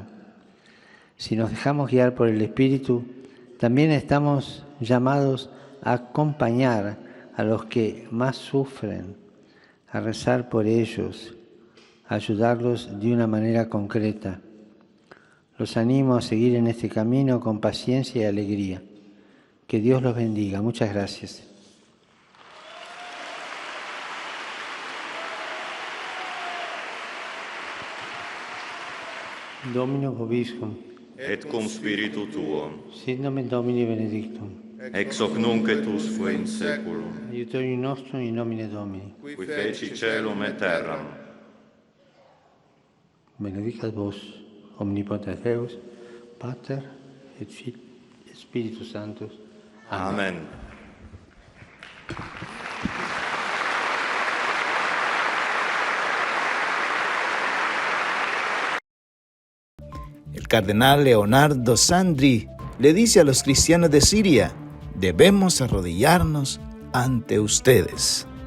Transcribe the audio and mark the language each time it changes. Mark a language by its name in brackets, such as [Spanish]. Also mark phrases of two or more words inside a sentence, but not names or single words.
[Spanish] Si nos dejamos guiar por el Espíritu, también estamos llamados a acompañar a los que más sufren, a rezar por ellos, a ayudarlos de una manera concreta. Los animo a seguir en este camino con paciencia y alegría. Que Dios los bendiga. Muchas gracias. [Latin] Domino vobiscum. Et cum spiritu tuo. Sit nomen Domini benedictum. Ex hoc nunc et usque in saeculum. Aiutorium nostrum in nomine Domini. Qui feci caelum et terram. Benedicat vos, omnipotens Deus, Pater et Filii et Spiritus Sanctus. Amen. [Spanish] El cardenal Leonardo Sandri le dice a los cristianos de Siria: debemos arrodillarnos ante ustedes.